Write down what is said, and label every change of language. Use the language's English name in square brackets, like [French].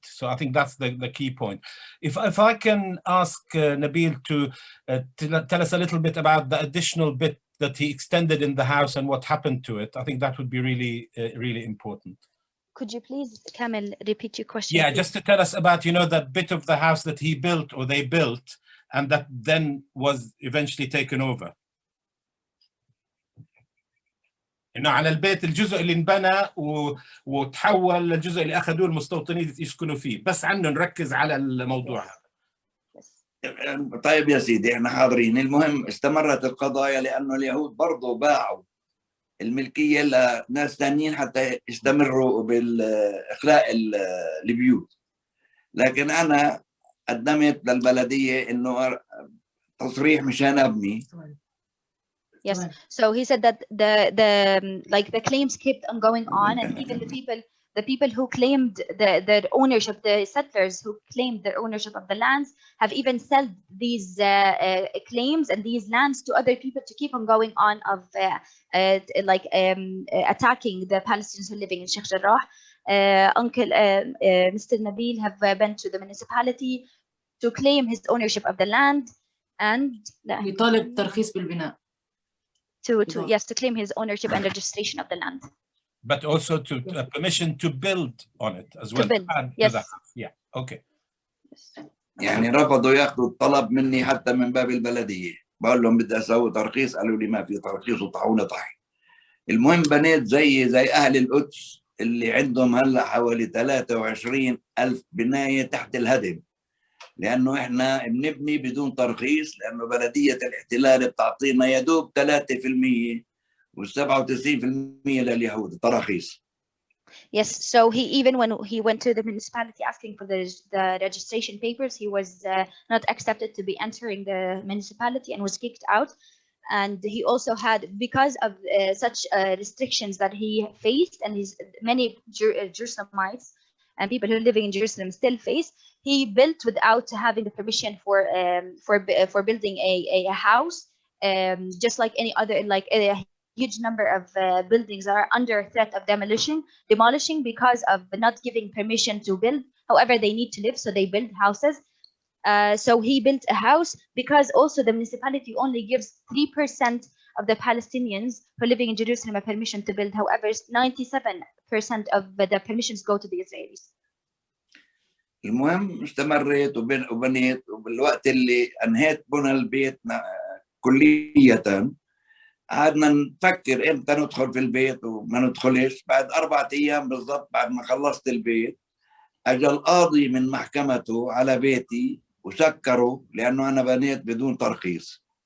[English] So I think that's the key point. If I can ask Nabil to tell us a little bit about the additional bit that he extended in the house and what happened to it, I think that would be really, really important. Could you please, Kamel, repeat your question? Yeah, please? just to tell us about, that bit of the house that he built or they built and that then was eventually taken over. [Arabic] إنه على البيت الجزء اللي انبنى وتحول للجزء اللي أخذوه المستوطنين يسكنوا فيه، بس عنه نركز على الموضوع هذا. طيب يا سيدي، احنا حاضرين. المهم استمرت القضايا لأنه اليهود برضو باعوا الملكية لناس ثانيين حتى يستمروا بالإخلاء البيوت، لكن أنا قدمت للبلدية إنه تصريح مشان أبني. [English] Yes. So he said that the claims kept on going on, and even the people who claimed the ownership, the settlers who claimed their ownership of the lands, have even sold these claims and these lands to other people to keep on going on of attacking the Palestinians who are living in Sheikh Jarrah. Mr. Nabil have been to the municipality to claim his ownership of the land and [Arabic] يطالب ترخيص بالبناء. [English] to claim his ownership and registration of the land. But also to permission to build on it as well. To build, yes. Yeah, okay. [Arabic] يعني رفضوا ياخذوا الطلب مني حتى من باب البلدية، بقول لهم بدي أسوي ترخيص، قالوا لي ما في ترخيص وطحوني طحي. المهم بنيت زي أهل القدس اللي عندهم هلا حوالي 23,000 بناية تحت الهدم، لأنه إحنا بنبني بدون ترخيص، لأنه بلدية الاحتلال بتعطينا يدوب 3% و97% لليهود تراخيص. [English] Yes, so when he went to the municipality asking for the registration papers, he was not accepted to be entering the municipality and was kicked out. and he also had, because of such restrictions that he faced, and his many Jerusalemites and people who are living in Jerusalem still face, he built without having the permission for building a house, just like any other, like a huge number of buildings are under threat of demolishing because of not giving permission to build. However, they need to live, so they build houses. So he built a house because also the municipality only gives 3% of the Palestinians who are living in Jerusalem a permission to build. However, 97% of the permissions go to the Israelis. [Arabic] المهم استمريت وبنيت، وبالوقت اللي انهيت بنى البيت كلية قعدنا نفكر امتى ندخل في البيت وما ندخلش. بعد 4 أيام بالضبط بعد ما خلصت البيت اجى القاضي من محكمته على بيتي وسكره لانه انا بنيت بدون ترخيص.